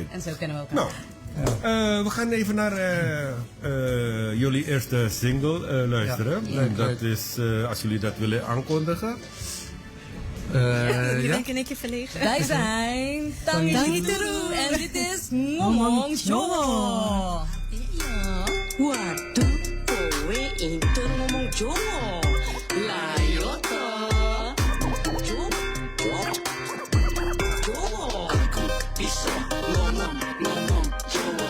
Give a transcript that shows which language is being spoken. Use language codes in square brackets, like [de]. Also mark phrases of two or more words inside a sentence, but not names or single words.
[nl] en zo kennen we elkaar. Nou, we gaan even naar jullie eerste single luisteren. Ja, leuk, Dat leuk. is, als jullie dat willen aankondigen. Je Ja? bent in één keer verlegen. Wij zijn Tangi Tangi Teru. Teru en dit is Ngomong Jawa. [jv] Waduh, kowe itu ngomong Jawa. Lah yo toh. Jawa. Aku bisa ngomong Jawa.